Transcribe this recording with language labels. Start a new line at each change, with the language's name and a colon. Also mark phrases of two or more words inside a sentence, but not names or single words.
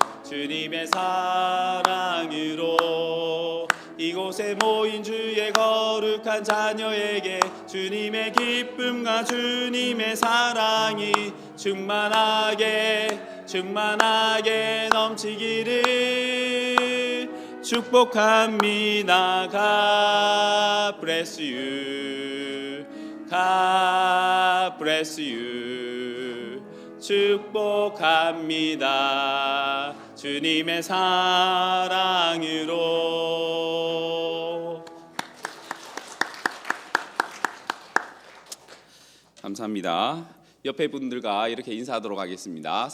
Korean: 주님의 사랑으로 이곳에 모인 주의 거룩한 자녀에게 주님의 기쁨과 주님의 사랑이 충만하게 넘치기를 축복합니다.
English: God bless you. God bless you.
Korean: 축복합니다. 주님의 사랑으로. 감사합니다. 옆에 분들과 이렇게 인사하도록 하겠습니다.